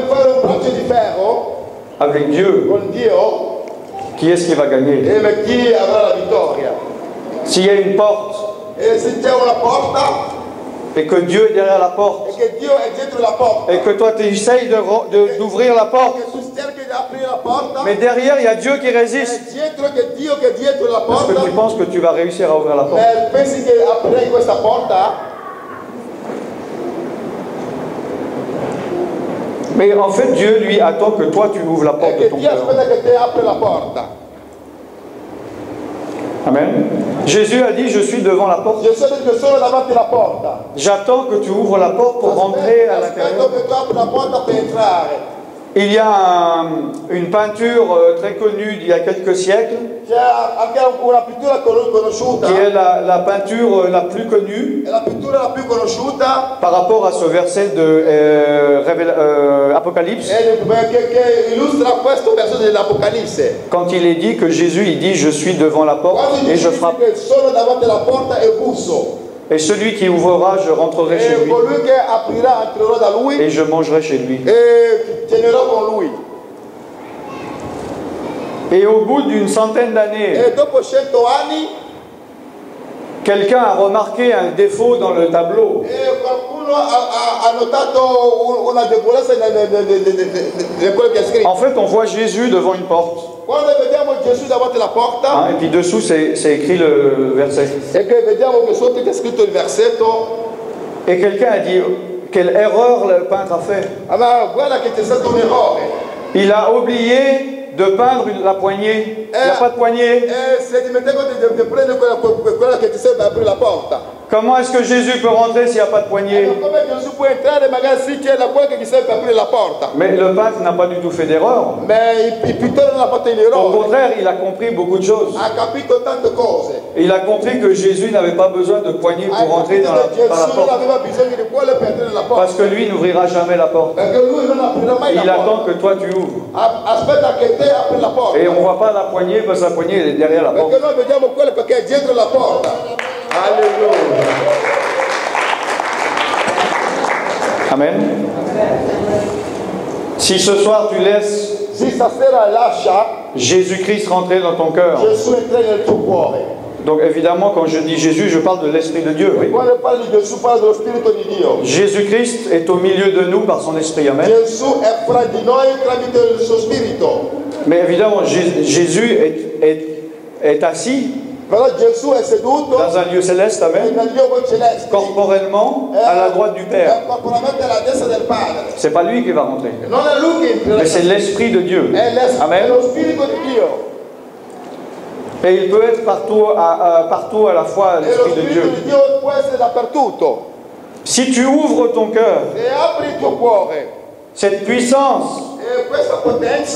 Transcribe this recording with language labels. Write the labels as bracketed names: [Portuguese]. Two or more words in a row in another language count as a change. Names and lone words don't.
[Italian] Se vuoi fare un braccio di ferro [French] avec Dieu, [Italian] con Dio, [French] qui est-ce qui va gagner? [Italian] E ma chi avrà la vittoria? [French] S'il y a une porte [Italian] E se c'è una porta [French] et que Dieu est derrière la porte [Italian] e che Dio è dietro la porta [French] et que toi tu essayes d'ouvrir la porte, [Italian] che tu cerchi di aprire la porta [French] mais derrière il y a Dieu qui résiste, [Italian] è dietro che Dio che è dietro la [French] est-ce que [Italian] porta [French] tu penses que tu vas réussir à ouvrir la porte? [Italian] pensi che aprirei questa porta? [French] Mais en fait Dieu lui attend que toi tu ouvres la [Italian] È [French] porte de [Italian] che [French] ton [Italian] Dio [French] cœur. [Italian] aspetta che te apri la porta. Amen. [French] Jésus a dit, je suis devant la porte. [Italian] Gesù ha detto che sono davanti alla porta. [French] J'attends que tu ouvres la porte pour rentrer à l'intérieur. [Italian] Aspetto che tu apri la porta per entrare. [French] Il y a une peinture très connue d'il y a quelques siècles, [Italian] C'è anche una pittura conosciuta. [French] qui est la peinture la plus connue [Italian] È la pittura la più conosciuta. [French] par rapport à ce verset de Apocalypse, [Italian] Che illustra questo verso dell'Apocalisse. [French] quand il est dit que Jésus il dit, je suis devant la porte [Italian] Quando [French] et je [Italian] dice [French] frappe. [Italian] che sono davanti alla porta e busso. [French] Et celui qui ouvrira, je rentrerai chez [Italian] E [French] lui [Italian] colui che aprirà entrerò da lui [French] et je mangerai chez lui. [Italian] e cenerò con lui. [French] Et au bout d'une centaine d'années, [Italian] E dopo 100 anni [French] quelqu'un a remarqué un défaut dans le tableau. [Italian] qualcuno ha notato una debolezza di quello che è scritto. [French] En fait, on voit Jésus devant une porte. [Italian] Quando vediamo Gesù davanti alla porta [French] Hein, et puis dessous, c'est écrit le verset. [Italian] e che vediamo che sotto c'è scritto il versetto, [French] Et quelqu'un a dit, quelle erreur le peintre a fait. ma guarda che c'è stato un errore. Il a oublié de peindre la poignée. Il n'y a pas de poignée. [Italian] E si è dimenticato di prendere quella che ti serve per aprire la porta. [French] Comment est-ce que Jésus peut rentrer s'il n'y a pas de poignée? [Italian] Come Gesù può entrare magari sì c'è quella che ti serve per aprire la porta. [French] Mais le peintre n'a pas du tout fait d'erreur. [Italian] Ma il pittore non ha fatto un [French] Au [Italian] errore. [French] contraire, il a compris beaucoup de choses. [Italian] Ha capito tante cose. [French] Il a compris que Jésus n'avait pas besoin de poignée [Italian] Ha [French] pour rentrer [Italian] capito che [French] par la [Italian] Gesù non [French] porte. [Italian] aveva bisogno di quelle per aprire la porta. [French] Parce que lui n'ouvrira jamais la porte. [Italian] Perché lui non aprirà mai [French] Il [Italian] la [French] attend [Italian] porta. [French] que toi tu ouvres. [Italian] Aspetta che te apri la porta. [French] Et on ne voit pas la poignée parce que la poignée elle est derrière la porte. [Italian] Perché noi vediamo quello perché è dietro la porta. [French] Alléluia. Amen. Si ce soir tu laisses [Italian] Se stasera lascia [French] Jésus-Christ rentrer dans ton cœur, [Italian] Gesù entrare nel tuo cuore. [French] donc évidemment quand je dis Jésus, je parle de l'Esprit de Dieu. Oui. [Italian] Quando parli di Gesù parla dello Spirito di Dio. [French] Jésus-Christ est au milieu de nous par son Esprit. Amen. [Italian] Gesù è fra di noi tramite il suo Spirito. [French] Mais évidemment, Jésus est assis [Italian] Però Gesù è seduto [French] dans un lieu céleste, Amen, [Italian] nel luogo celeste. [French] corporellement à la droite du Père. [Italian] È corporalmente alla destra del Padre. [French] C'est pas lui qui va rentrer, [Italian] Non è lui che entra. [French] mais c'est l'Esprit de Dieu. [Italian] È Amen. lo Spirito di Dio. [French] Et il peut être partout à la fois [Italian] E lo [French] l'Esprit de [Italian] Spirito [French] Dieu. [Italian] di Dio può essere dappertutto. [French] Si tu ouvres ton cœur, [Italian] Se apri il tuo cuore [French] cette puissance, [Italian] e questa potenza